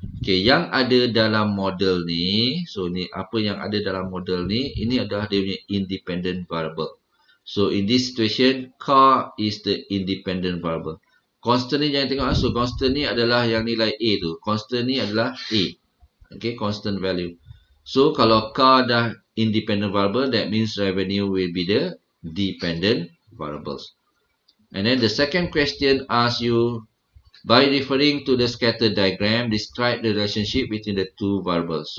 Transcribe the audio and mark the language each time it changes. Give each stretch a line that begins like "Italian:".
Malay: Okay, yang ada dalam model ni, so ni apa yang ada dalam model ni, ini adalah dia punya independent variable.
English: So in this situation, car is the independent variable.
Malay: Constant ni jangan tengok, so constant ni adalah yang nilai A tu. Constant ni adalah A. Okay,
English: constant value. So
Malay: kalau car dah
English: independent variable, that means revenue will be the dependent variables. And then the second question asks you, by referring to the scatter diagram, describe the relationship between the two variables.